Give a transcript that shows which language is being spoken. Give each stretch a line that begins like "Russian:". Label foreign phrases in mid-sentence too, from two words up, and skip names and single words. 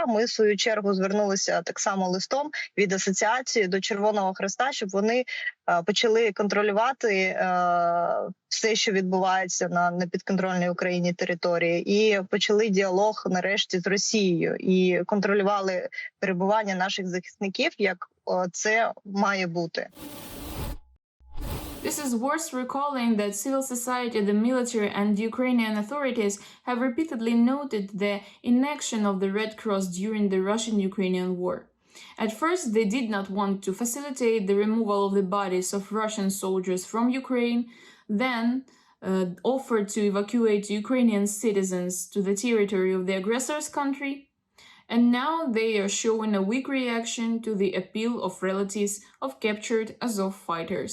Ukrainian: Ми, в свою чергу, звернулися так само листом від асоціації до Червоного Хреста, щоб вони почали контролювати все, що відбувається на непідконтрольній Україні території, і почали діалог нарешті з Росією, і контролювали перебування наших захисників, як це має бути.
English: This is worth recalling that civil society, the military and the Ukrainian authorities have repeatedly noted the inaction of the Red Cross during the Russian-Ukrainian war. At first, they did not want to facilitate the removal of the bodies of Russian soldiers from Ukraine, then offered to evacuate Ukrainian citizens to the territory of the aggressor's country, and now they are showing a weak reaction to the appeal of relatives of captured Azov fighters.